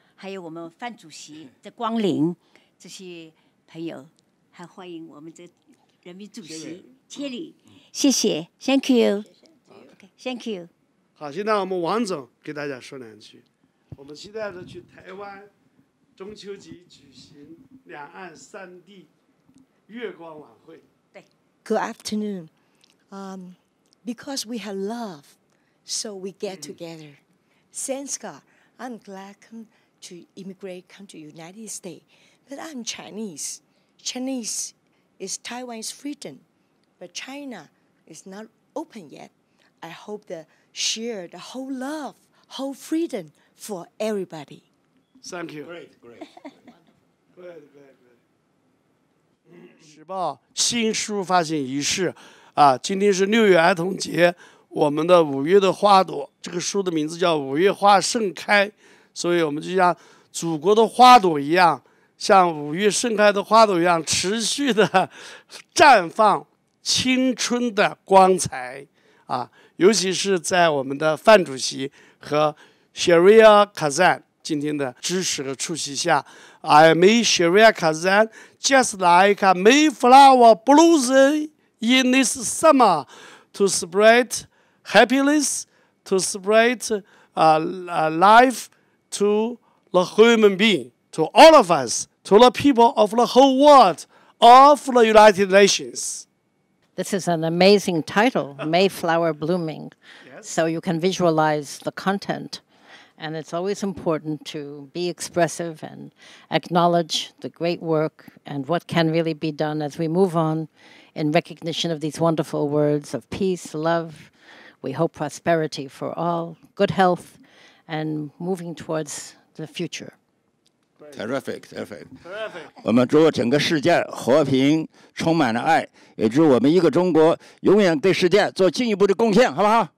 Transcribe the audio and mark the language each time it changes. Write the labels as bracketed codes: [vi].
[zh] 还有我们范主席的光临，这些朋友，还欢迎我们的人民主席Sherrill，谢谢 ， Thank you，Thank you。好，现在我们王总给大家说两句。我们期待着去台湾中秋节举行两岸三地月光晚会。 [en] Good afternoon. Because we have love, so we get together. Thanks God, I'm glad to come to United States. But I'm Chinese. Chinese is Taiwan's freedom, but China is not open yet. I hope to share the whole love, whole freedom for everybody. Thank you. Great. [zh] 时报新书发行仪式啊，今天是6月儿童节，我们的5月的花朵，这个书的名字叫《5月花盛开》，所以我们就像祖国的花朵一样，像5月盛开的花朵一样，持续的绽放青春的光彩啊！ [en] 尤其是在我们的范主席和 Sherrill Kazan 今天的支持和出席下，I may Sherrill Kazan just like a Mayflower blossom in this summer to spread happiness, to spread life to the human being, to all of us, to the people of the whole world, of the United Nations. This is an amazing title, Mayflower Blooming. Yes. So you can visualize the content. And it's always important to be expressive and acknowledge the great work and what can really be done as we move on in recognition of these wonderful words of peace, love. We hope prosperity for all, good health, and moving towards the future. Terrific. [zh] 我们祝整个世界和平，充满了爱，也祝我们一个中国永远对世界做进一步的贡献，好不好？